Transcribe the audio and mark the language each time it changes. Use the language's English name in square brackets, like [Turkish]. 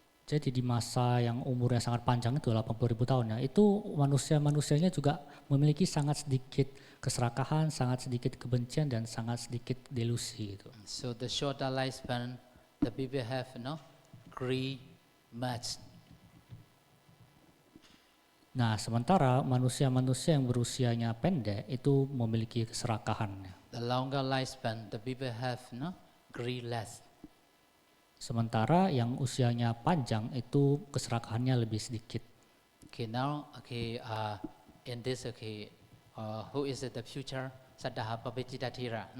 [Indonesian] Jadi di masa yang umurnya sangat panjang itu 80.000 tahun ya, itu manusianya juga memiliki sangat sedikit keserakahan, sangat sedikit kebencian, dan sangat sedikit delusi itu. [English] So the shorter lifespan, the people have greed much. [Indonesian] Nah, sementara manusia yang berusianya pendek itu memiliki keserakahan. [English] The longer lifespan, the people have greed less. [Indonesian] Sementara yang usianya panjang itu keserakahannya lebih sedikit. [English] Now, in this, who is the future Saddha Pabhajita Thera?